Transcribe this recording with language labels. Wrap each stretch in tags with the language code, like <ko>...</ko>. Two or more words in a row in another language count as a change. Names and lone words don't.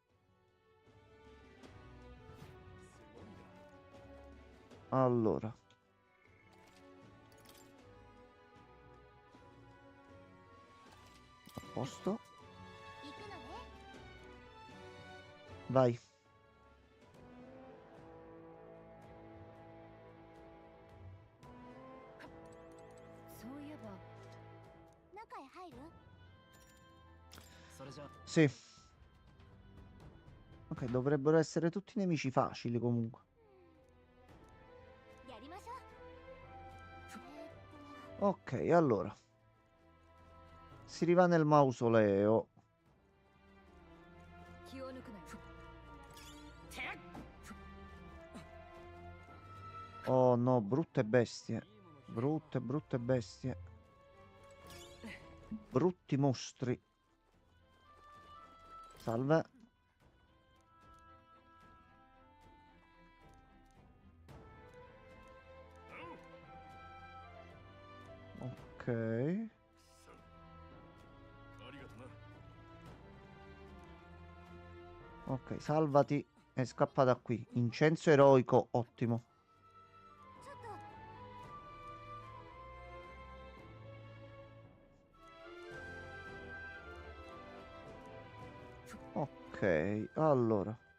<it>Allora. A posto. Vai.</it> <ja>そういえば中へ入る？それじゃあ</ja> <it>Sì. Ok, dovrebbero essere tutti nemici facili comunque.</it> <ja>やりましょう。</ja> <it>Ok, allora. Si riva nel mausoleo.</it> <ja>気を抜くなよ。</ja> <it>Oh no, brutte bestie. Brutte, brutte bestie. Brutti mostri. Salve. Ok.</it> <ja>ありがとな。</ja> <it>Ok, salvati e scappa da qui. Incenso eroico, ottimo. Ok, allora.</it>